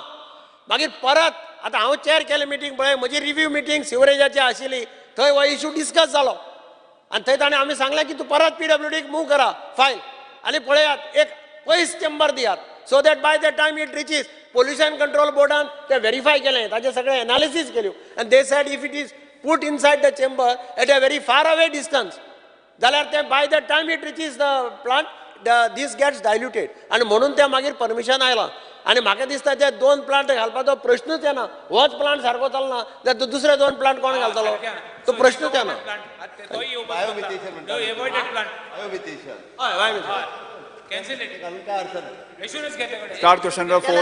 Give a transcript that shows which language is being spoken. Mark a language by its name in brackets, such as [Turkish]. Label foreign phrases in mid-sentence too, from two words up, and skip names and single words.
[Konkani] मागीर परत आतां हांव चेअर केलें मिटींग पळय, म्हजी [English] review meeting [Konkani] सिवरेजाची आशिल्ली, थंय हो [English] issue discuss [Konkani] जालो आनी थंय ताणें आमी सांगलें की तूं परत PWDक मूव करा फायल आनी पळयात एक पयस चेंबर दियात [English] so that by the time it reaches pollution control [Konkani] बोर्डान तें व्हेरीफाय केलें, ताजे सगळे एनालिसीस केल्यो आनी [English] they said if it is put inside the chamber at a very far away distance, [Konkani] जाल्यार तें [English] by the time it reaches the plant, this gets diluted. [Konkani] आनी म्हणून तें मागीर परमिशन आयलां. आनी म्हाका दिसता ते 2 प्लांट घालपाचो प्रश्नूच येना. होच प्लांट सारको चलना जाल्यार दुसरे 2 प्लांट कोण घालतलो तो प्रश्नूच येना. [English] Start question number 4.